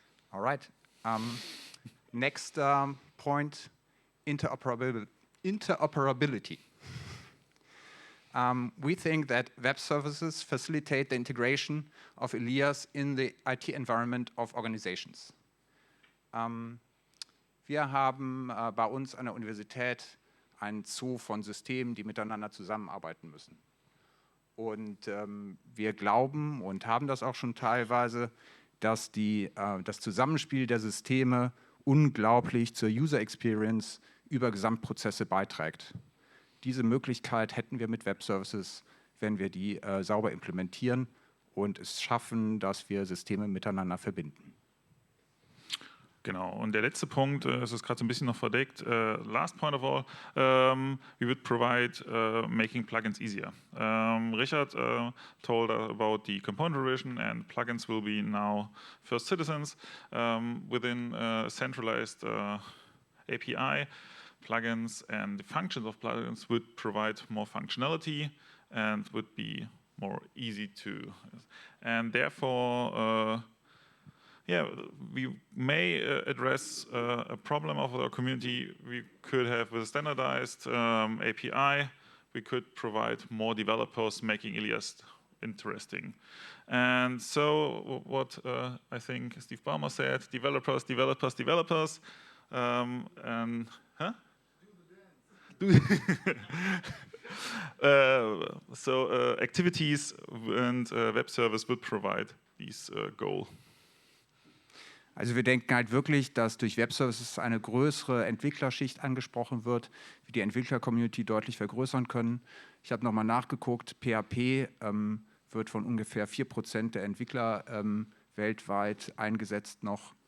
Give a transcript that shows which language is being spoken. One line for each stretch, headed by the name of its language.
English: All right. Next point, interoperability. We think that web services facilitate the integration of ILIAS in the IT environment of organizations.
German: Wir haben bei uns an der Universität einen Zoo von Systemen, die miteinander zusammenarbeiten müssen. Und wir glauben und haben das auch schon teilweise, dass das Zusammenspiel der Systeme unglaublich zur User Experience über Gesamtprozesse beiträgt. Diese Möglichkeit hätten wir mit Web Services, wenn wir die sauber implementieren und es schaffen, dass wir Systeme miteinander verbinden. Genau, und der letzte Punkt, es ist gerade so ein bisschen noch verdeckt,
English: last point of all, we would provide making plugins easier. Richard told about the component revision, and plugins will be now first citizens within a centralized API. Plugins and the functions of plugins would provide more functionality and would be more easy to, and therefore yeah, we may address a problem of our community. We could have with a standardized API, we could provide more developers, making ILIAS interesting. And so what I think Steve Ballmer said, developers, developers, developers, and, huh? So activities and web service would provide these goal.
German: Also wir denken halt wirklich, dass durch Web-Services eine größere Entwicklerschicht angesprochen wird, wir die Entwickler-Community deutlich vergrößern können. Ich habe nochmal nachgeguckt, PHP wird von ungefähr 4% der Entwickler weltweit eingesetzt noch.